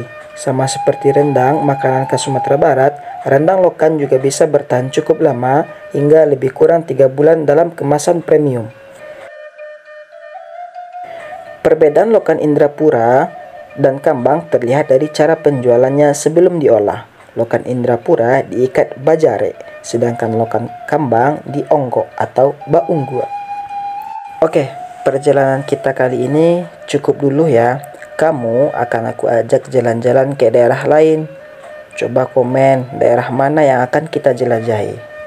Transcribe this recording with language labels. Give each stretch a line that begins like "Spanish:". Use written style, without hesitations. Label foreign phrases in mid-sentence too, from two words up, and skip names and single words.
Indonesian: Sama seperti rendang, makanan khas Sumatera Barat, rendang lokan juga bisa bertahan cukup lama hingga lebih kurang 3 bulan dalam kemasan premium. Perbedaan lokan Indrapura dan Kambang terlihat dari cara penjualannya sebelum diolah. Lokan Indrapura diikat bajare, sedangkan lokan Kambang dionggok atau baunggua. Oke, perjalanan kita kali ini cukup dulu ya. Kamu akan aku ajak jalan-jalan ke daerah lain. Coba komen daerah mana yang akan kita jelajahi.